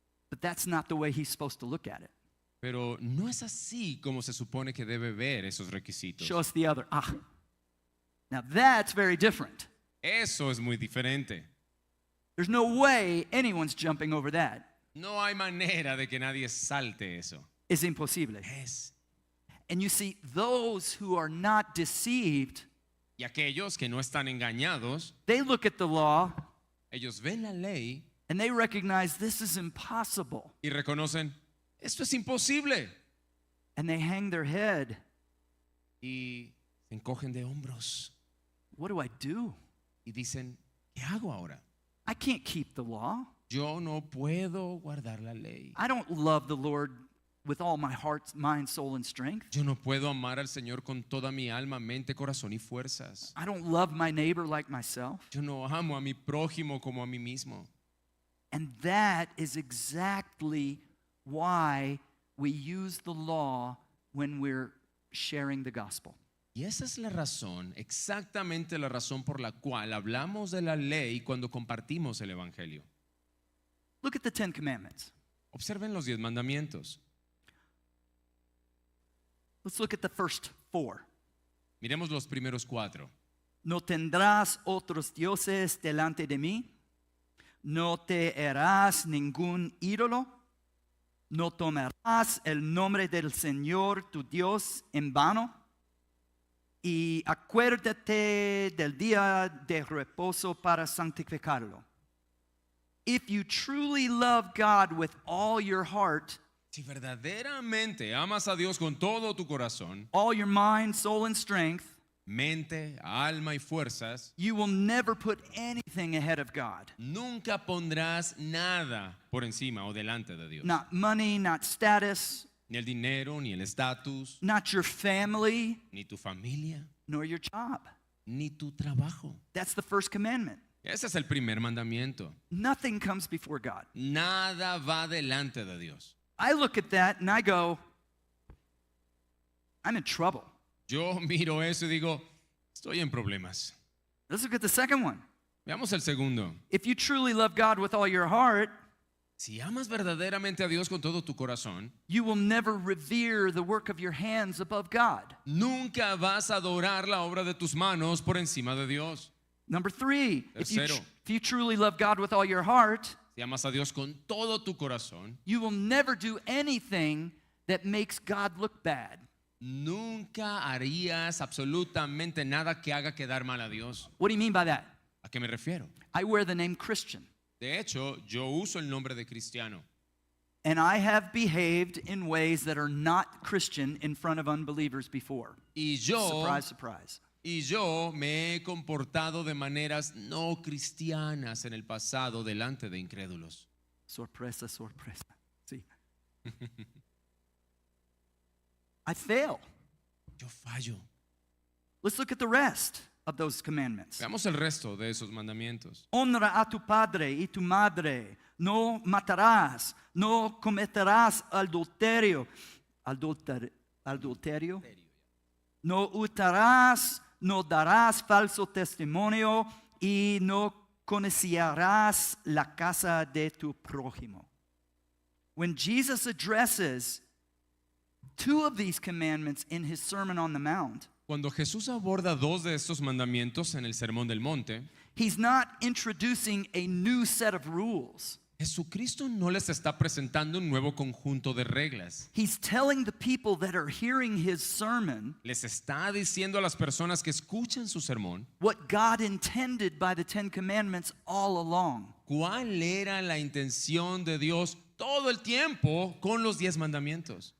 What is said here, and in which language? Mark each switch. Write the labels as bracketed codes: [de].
[en] But that's not the way he's supposed to look at it. [es] Pero no es así como se supone que debe ver esos requisitos. [en] Show us the other. Now that's very different. [es] Eso es muy diferente. [en] There's no way anyone's jumping over that. [es] No hay manera de que nadie salte eso. [en] It's imposible. [es] Es. [en] And you see, those who are not deceived, [es] Y aquellos que no están engañados, [en] they look at the law [es] ellos ven la ley [en] and they recognize this is impossible. [es] y reconocen, esto es imposible. [en] And they hang their head. [es] Y se encogen de hombros [en] What do I do? [es] y dicen, ¿qué hago ahora? [en] I can't keep the law. [es] Yo no puedo guardar la ley. [en] I don't love the Lord with all my heart, mind, soul, and strength. [es] Yo no puedo amar al Señor con toda mi alma, mente, corazón y fuerzas. [en] I don't love my neighbor like myself. [es] Yo no amo a mi prójimo como a mí mismo. [en] And that is exactly why we use the law when we're sharing the gospel. [es] Y esa es la razón, exactamente la razón por la cual hablamos de la ley cuando compartimos el Evangelio. [en] Look at the 10 Commandments. [es] Observen los 10 mandamientos. [en] Let's look at the first 4. [es] Miremos los primeros 4. No tendrás otros dioses delante de mí. No te harás ningún ídolo. No tomarás el nombre del Señor tu Dios en vano. Y acuérdate del día de reposo para santificarlo. [en] If you truly love God with all your heart, [es] Si verdaderamente amas a Dios con todo tu corazón, [en] all your mind, soul, and strength, [es] mente, alma y fuerzas, [en] you will never put anything ahead of God. [es] nunca pondrás nada por encima o delante de Dios. [en] Not money, not status, [es] Ni el dinero, ni el estatus, [en] not your family, [es] ni tu familia, [en] nor your job. [es] ni tu trabajo. [en] That's the first commandment. [es] Ese es el primer mandamiento. [en] Nothing comes before God. [es] Nada va delante de Dios. [en] I look at that and I go, I'm in trouble. [es] Yo miro eso y digo, estoy en problemas. [en] Let's look at the second one. [es] Veamos el segundo. [en] If you truly love God with all your heart, [es] Si amas verdaderamente a Dios con todo tu corazón, [en] you will never revere the work of your hands above God. [es] nunca vas a adorar la obra de tus manos por encima de Dios. [en] Number three, [es] Tercero. [en] if you truly love God with all your heart, [es] Si amas a Dios con todo tu corazón, [en] you will never do anything that makes God look bad. [es] nunca harías absolutamente nada que haga quedar mal a Dios. [en] What do you mean by that? [es] ¿A qué me refiero? [en] I wear the name Christian, [es] De hecho, yo uso el nombre de cristiano [en] and I have behaved in ways that are not Christian in front of unbelievers before. [es] y yo [en] Surprise, surprise. [es] Y yo me he comportado de maneras no cristianas en el pasado delante de incrédulos. Sorpresa, sorpresa. See. [en] I fail. [es] Yo fallo. [en] Let's look at the rest of those commandments. [es] Veamos el resto de esos mandamientos. Honra a tu padre y tu madre. No matarás. No cometerás adulterio. Adulterio. No hurtarás. No darás falso testimonio. Y no codiciarás la casa de tu prójimo. [en] When Jesus addresses two of these commandments in his Sermon on the Mount, [es] Cuando Jesús aborda dos de estos mandamientos en el Sermón del Monte, [en] he's not introducing a new set of rules. [es] Jesucristo no les está presentando un nuevo conjunto de reglas. [en] He's telling the people that are hearing his sermon [es] Les está diciendo a las personas que escuchan su sermón [en] what God intended by the Ten Commandments all along. [es] cuál era la intención de Dios todo el tiempo con los 10 mandamientos.